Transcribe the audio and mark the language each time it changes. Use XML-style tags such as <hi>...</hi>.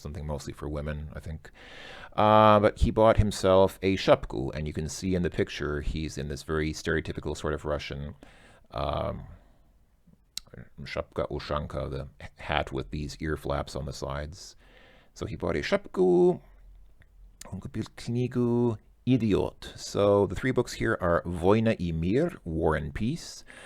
<en>Something mostly for women, I think. But he bought himself a shapku, and you can see in the picture he's in this very stereotypical sort of Russian shapka ushanka, the hat with these ear flaps on the sides. So he bought a shapku.</en> <ru>Он купил книгу Idiot.</ru> <en>So the three books here are Война и мир, War and Peace.</en>